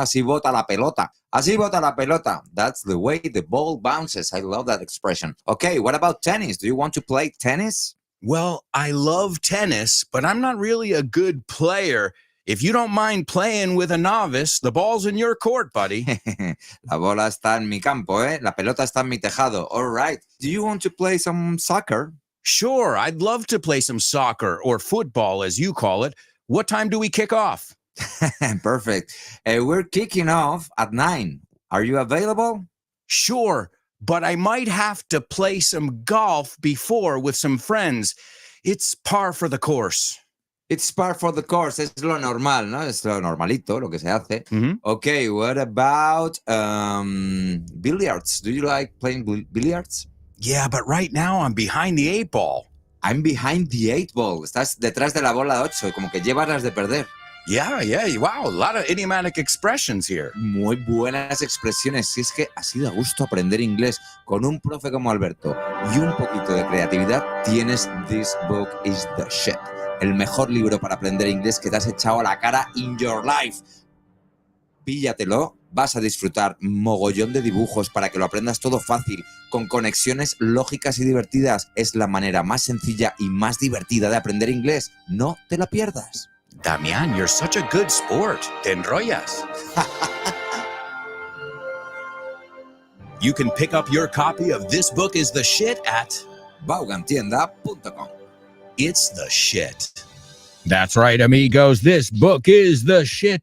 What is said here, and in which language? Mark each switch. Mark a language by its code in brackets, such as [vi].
[es] Así bota la pelota. [en] Así bota la pelota. That's the way the ball bounces. I love that expression. Okay, what about tennis? Do you want to play tennis? Well, I love tennis, but I'm not really a good player. If you don't mind playing with a novice, the ball's in your court, buddy. [es] La bola está en mi campo, ¿eh? La pelota está en mi tejado. [en] All right. Do you want to play some soccer? Sure, I'd love to play some soccer or football, as you call it. What time do we kick off? Perfect. We're kicking off at 9. Are you available? Sure, but I might have to play some golf before with some friends. It's par for the course. It's par for the course. [es] Es lo normal, ¿no? Es lo normalito, lo que se hace. [en] Okay, what about billiards? Do you like playing billiards? Yeah, but right now I'm behind the 8 ball. I'm behind the 8 ball. [es] Estás detrás de la bola 8, como que llevas las de perder. [en] Yeah, wow, a lot of idiomatic expressions here. [es] Muy buenas expresiones. Si es que ha sido a gusto aprender inglés con un profe como Alberto y un poquito de creatividad, tienes This Book is the Shit. El mejor libro para aprender inglés que te has echado a la cara [en] in your life. [es] Píllatelo, vas a disfrutar mogollón de dibujos para que lo aprendas todo fácil, con conexiones lógicas y divertidas. Es la manera más sencilla y más divertida de aprender inglés. No te la pierdas. [en] Damian, you're such a good sport. [es] Te enrollas. [en] You can pick up your copy of This Book is the Shit at vaughantienda.com. It's the shit. That's right, amigos. This book is the shit.